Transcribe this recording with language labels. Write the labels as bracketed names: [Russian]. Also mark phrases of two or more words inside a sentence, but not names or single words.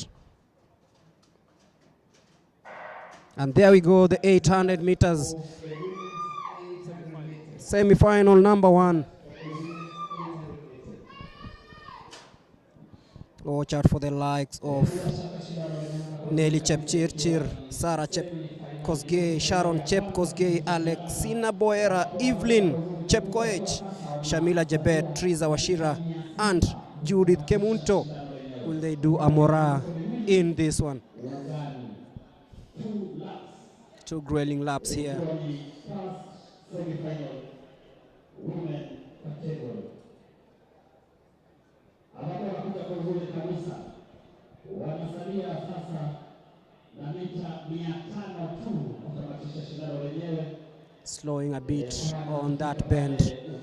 [English] And there we go, the 800 meters semi-final number 1. Watch out for the likes of Nelly Chepchirchir, Sarah Chepkosgei, Sharon Chepkosgei, Alexina Boera, Evelyn Chepkoech, Shamila Jebet, Triza Washira, and Judith Kemunto. Will they do Amora in this one? 2 grueling laps here. Slowing a bit on that bend.